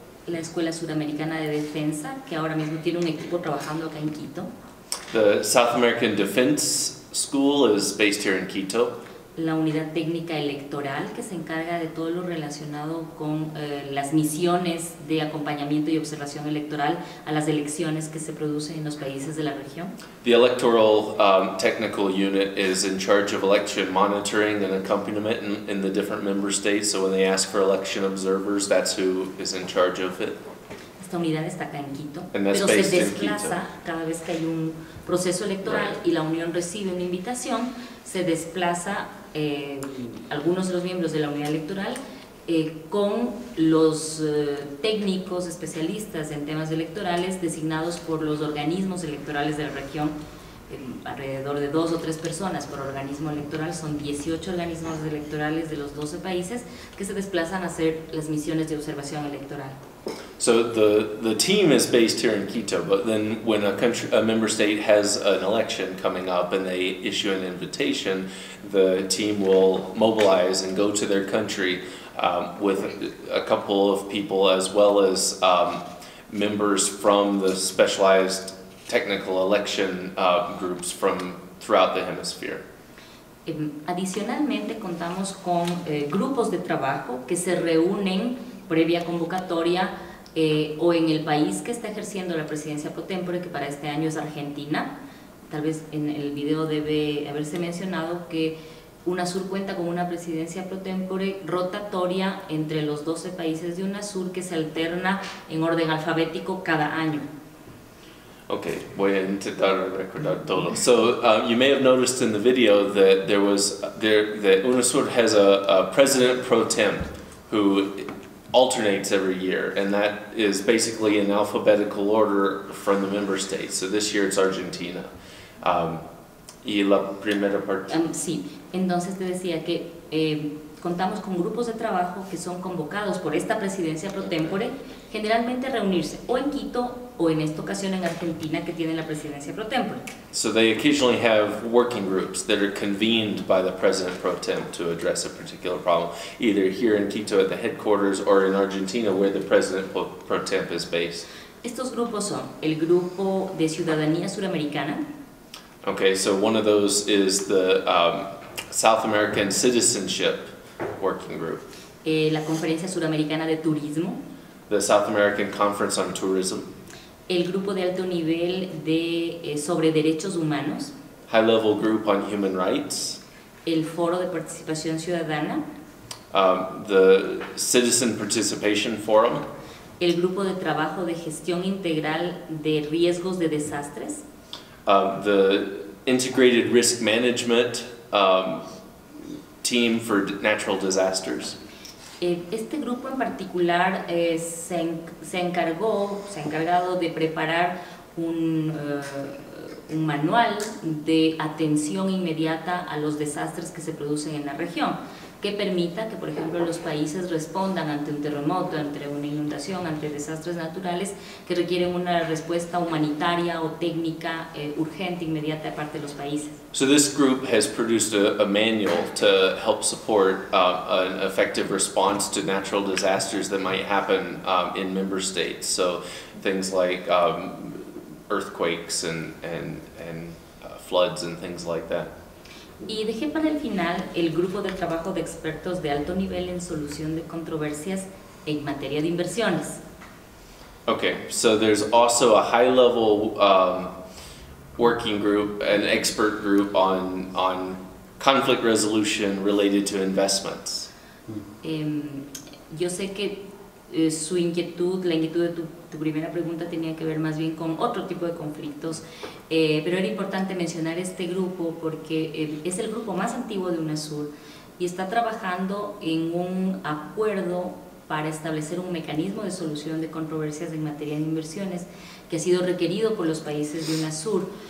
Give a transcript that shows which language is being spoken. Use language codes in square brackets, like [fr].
[es] La Escuela Suramericana de Defensa, que ahora mismo tiene un equipo trabajando acá en Quito. [en] The South American Defense School is based here in Quito. [es] La Unidad Técnica Electoral, que se encarga de todo lo relacionado con las misiones de acompañamiento y observación electoral a las elecciones que se producen en los países de la región. [en] The Electoral Technical Unit is in charge of election monitoring and accompaniment in the different member states, so when they ask for election observers, that's who is in charge of it. [es] Esta unidad está acá en Quito, pero se desplaza cada vez que hay un proceso electoral y la Unión recibe una invitación, se desplaza algunos de los miembros de la unidad electoral con los técnicos especialistas en temas electorales designados por los organismos electorales de la región, alrededor de 2 o 3 personas por organismo electoral. Son 18 organismos electorales de los 12 países que se desplazan a hacer las misiones de observación electoral. [en] So the team is based here in Quito, but then when a member state has an election coming up and they issue an invitation, the team will mobilize and go to their country with a couple of people as well as members from the specialized technical election groups from throughout the hemisphere. [es] Adicionalmente contamos con grupos de trabajo que se reúnen previa convocatoria o en el país que está ejerciendo la presidencia pro tempore, que para este año es Argentina. Tal vez en el video debe haberse mencionado que UNASUR cuenta con una presidencia pro tempore rotatoria entre los 12 países de UNASUR que se alterna en orden alfabético cada año. Okay, voy a intentar recordar todo. [en] So you may have noticed in the video that that UNASUR has a president pro tem who alternates every year, and that is basically in alphabetical order from the member states. So this year it's Argentina. [es] Y la primera parte. Sí, entonces te decía que contamos con grupos de trabajo que son convocados por esta presidencia pro tempore, generalmente a reunirse o en Quito o en esta ocasión en Argentina, que tiene la presidencia pro tempore. [en] So they occasionally have working groups that are convened by the president pro tem to address a particular problem, either here in Quito at the headquarters or in Argentina where the president pro tem is based. [es] Estos grupos son el Grupo de Ciudadanía Suramericana. [en] Okay, so one of those is the South American Citizenship Working Group. [es] La Conferencia Suramericana de Turismo. [en] The South American Conference on Tourism. [es] El Grupo de Alto Nivel sobre Derechos Humanos. [en] High Level Group on Human Rights. [es] El Foro de Participación Ciudadana. [en] The Citizen Participation Forum. [es] El Grupo de Trabajo de Gestión Integral de Riesgos de Desastres. [en] The Integrated Risk Management Team for Natural Disasters. [es] Este grupo en particular se ha encargado de preparar un manual de atención inmediata a los desastres que se producen en la región, que permita que, por ejemplo, los países respondan ante un terremoto, ante una inundación, ante desastres naturales que requieren una respuesta humanitaria o técnica urgente, inmediata de parte de los países. [en] So this group has produced a manual to help support an effective response to natural disasters that might happen in member states. So things like earthquakes and floods and things like that. [es] Y dejé para el final el grupo de trabajo de expertos de alto nivel en solución de controversias en materia de inversiones. [en] Okay, so there's also a high-level working group, an expert group on conflict resolution related to investments. [es] Yo sé que su inquietud, la inquietud de tu primera pregunta tenía que ver más bien con otro tipo de conflictos, pero era importante mencionar este grupo porque es el grupo más antiguo de UNASUR y está trabajando en un acuerdo para establecer un mecanismo de solución de controversias en materia de inversiones que ha sido requerido por los países de UNASUR